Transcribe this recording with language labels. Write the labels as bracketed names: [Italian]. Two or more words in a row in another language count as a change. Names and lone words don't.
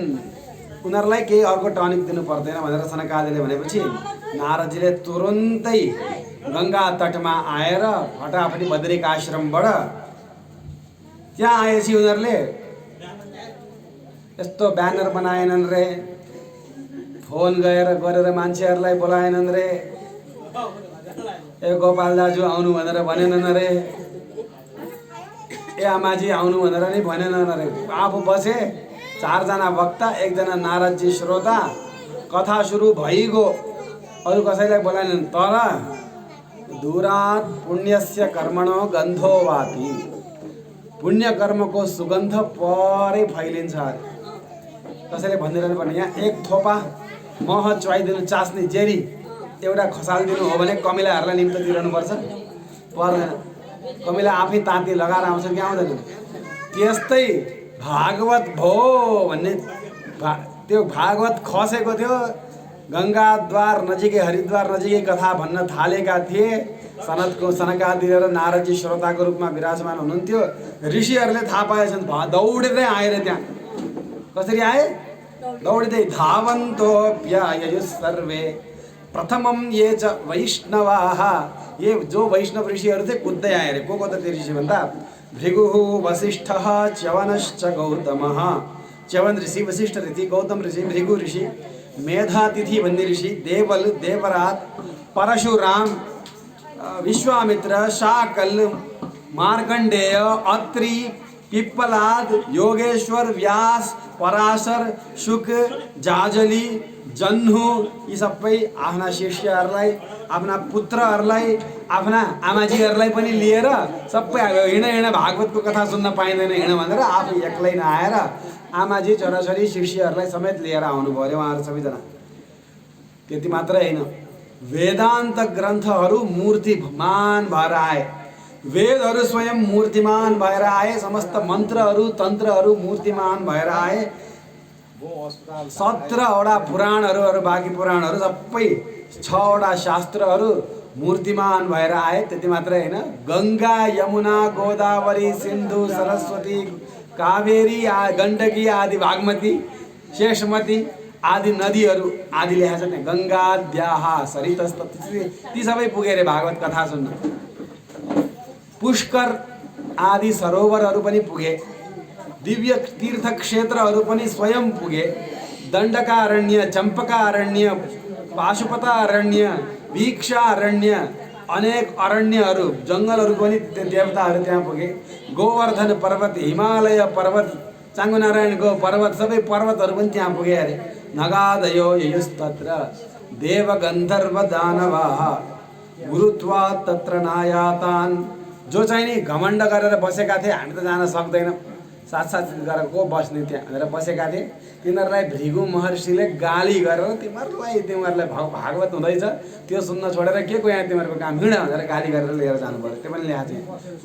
[Nepali] उनीहरूलाई केही अर्को टनिक दिनु पर्दैन भनेर सनकादिले भनेपछि नारदजीले तुरुन्तै गंगा तटमा आएर फटाफटी बद्रिक आश्रमबाट त्यहाँ आएपछि उनीहरूले यस्तो ब्यानर बनाएनन् रे, फोन गरेर मान्छेहरूलाई बोलाएनन् रे, ए गोपाल दाजु आउनु भनेर भनेनन् रे, ए आमाजी आउनु भनेर नि भनेनन् रे। आफू बसे, चारजना वक्ता, एकजना नारदजी श्रोता, कथा सुरु भइगयो, अरू कसैलाई बोलाएनन्। तर [Sanskrit] दूरात पुण्यस्य कर्मणो गन्धो वाति, [Nepali] पुण्य कर्मको सुगन्ध परै फैलिन्छ। कसैले भनिदिनु पर्ने, यहाँ एक थोपा मह च्वाइदिनु, चास्नी जेरी एउटा खसालिदिनु हो भने कमिलाहरूलाई निम्तो दिइरहनुपर्छ? पर्दैन। कमिला आफै ताती लगाएर आउँछ कि आउँदैन? त्यस्तै भागवत भो भन्ने त्यो भागवत खसेको थियो। गंगाद्वार नजिकै हरिद्वार नजिकै कथा भन्न थालेका थिए। सनकादि र नारदजी श्रोताको रूपमा विराजमान हुनुहुन्थ्यो। ऋषिहरूले थाहा पाएछन्, दौडिँदै आएर त्यहाँ। कसरी आए? दौडिँदै। [Sanskrit] धावन्तोऽप्याययुः सर्वे प्रथमं ये च वैष्णवाः, [Nepali] ये जो वैष्णव ऋषिहरू थिए कुद्दै आए रे। को त त्यो ऋषि भन्दा भृगुः वसिष्ठः च्यवनश्च गौतमः। च्यवन ऋषि, वसिष्ठ ऋषि, गौतम ऋषि, भृगु ऋषि, मेधातिथि भन्ने ऋषि, देवल, देवरात, परशुराम, विश्वामित्र, शाकल, मार्कण्डेय, अत्रि, पिप्पलाद, योगेश्वर, व्यास, पराशर, शुक, जाजली, जन्हु, यी सबै आफ्ना शिष्यहरूलाई, आफ्ना पुत्रहरूलाई, आफ्ना आमाजीहरूलाई पनि लिएर सबै हिँड भागवतको कथा सुन्न पाइँदैन हिँड भनेर आफू एक्लै नआएर आमाजी, छोराछोरी, शिष्यहरूलाई समेत लिएर आउनुभयो अरे उहाँहरू सबैजना। त्यति मात्रै होइन, वेदान्त ग्रन्थहरू मूर्तिमान भएर आए। वेदहरू स्वयं मूर्तिमान भएर आए, समस्त मन्त्रहरू तन्त्रहरू मूर्तिमान भएर आए। 17वटा पुराणहरू अरू बाँकी पुराणहरू सबै 6वटा शास्त्रहरू मूर्तिमान भएर आए। त्यति मात्रै होइन, गङ्गा यमुना गोदावरी सिन्धु सरस्वती कावेरी गण्डकी आदि बागमती शेषमती आदि नदीहरू आदि लेखा छ नि, [Sanskrit] गङ्गाद्याः सरितस्तत्, [Nepali] ती सबै पुगे रे भागवत कथा सुन्न। पुष्कर आदि सरोवरहरू पनि पुगे, दिव्य तीर्थ क्षेत्रहरू पनि स्वयं पुगे। दण्डकारण्य, चम्पकारण्य, पाशुपतारण्य, वीक्षारण्य, अनेक अरण्यहरू जङ्गलहरू पनि देवताहरू त्यहाँ पुगे। गोवर्धन पर्वत, हिमालय पर्वत, चाङ्गुनारायणको पर्वत, सबै पर्वतहरू पनि त्यहाँ पुगे अरे। [Sanskrit] नगादयो ययुस्तत्र देवगन्धर्व दानवाः गुरुत्वात् तत्र नायातान्। [Nepali] जो चाहिँ नि घमण्ड गरेर बसेका थिए, हामी त जान सक्दैनौँ, साथ गरेर को बस्ने त्यहाँ भनेर बसेका थिए, तिनीहरूलाई भृगु महर्षिले गाली गरेर तिमीहरूलाई भागवत हुँदैछ त्यो सुन्न छोडेर के को यहाँ तिमीहरूको काम, हिँड भनेर गाली गरेर लिएर जानु पर्यो। त्यो पनि ल्याएको थियो।